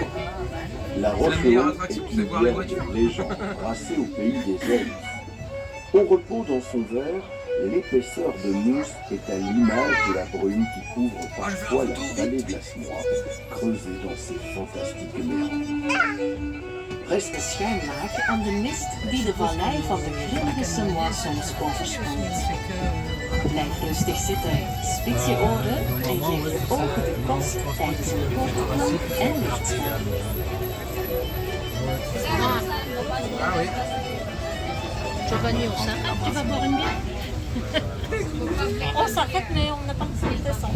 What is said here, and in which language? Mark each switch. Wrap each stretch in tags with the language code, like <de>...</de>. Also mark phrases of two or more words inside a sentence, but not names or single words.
<fr>la Rochereau est une bière de légende brassée au pays des Elfes. Au repos dans son verre, l'épaisseur de mousse est à l'image de la brume qui couvre parfois la vallée de la Semois, creusée dans ses fantastiques méandres.</fr> <nl>Rust de schuimlaag aan de mist die de vallei van de grillige Semois soms overspant. Blijf rustig zitten, spits je oren en geef je ogen de kost tijdens een korte klok en lichtspel.</nl> <fr>Ah oui. Tu vas venir, on s'arrête, tu vas boire une bière. On s'arrête, mais on n'a pas le temps de descendre.</fr>